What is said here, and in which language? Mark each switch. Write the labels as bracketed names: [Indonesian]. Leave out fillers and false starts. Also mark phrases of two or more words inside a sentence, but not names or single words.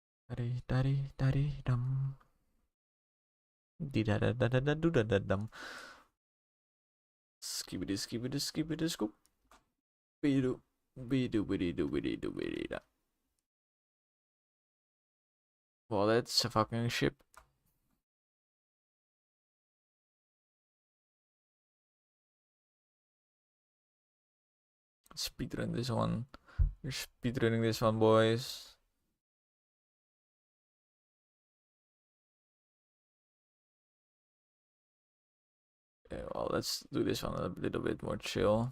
[English] Dari dum. Di da da da da da do da da dum. Skibidi skibidi skibidi scoop. Bidu bidu bidu bidu bidu. Well, that's a fucking ship. Speedrun this one. You're speedrunning this one, boys. Okay, well, let's do this one a little bit more chill.